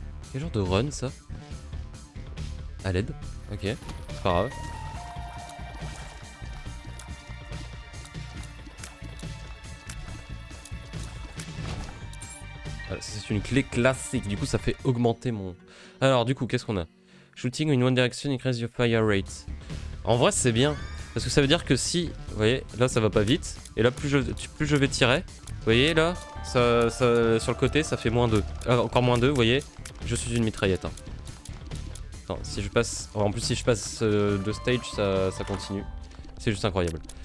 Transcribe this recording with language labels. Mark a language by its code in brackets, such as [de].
[fr] Quel genre de run ça? À l'aide. Ok, c'est pas grave. Voilà, c'est une clé classique, du coup ça fait augmenter mon... Alors du coup, qu'est-ce qu'on a? [en] Shooting in one direction increase your fire rate. [fr] En vrai c'est bien, parce que ça veut dire que si... Vous voyez, là ça va pas vite, et là plus je vais tirer, vous voyez là, ça, sur le côté ça fait -2. Encore -2, vous voyez, je suis une mitraillette. Hein. Attends, si je passe... En plus si je passe de stage, ça continue. C'est juste incroyable.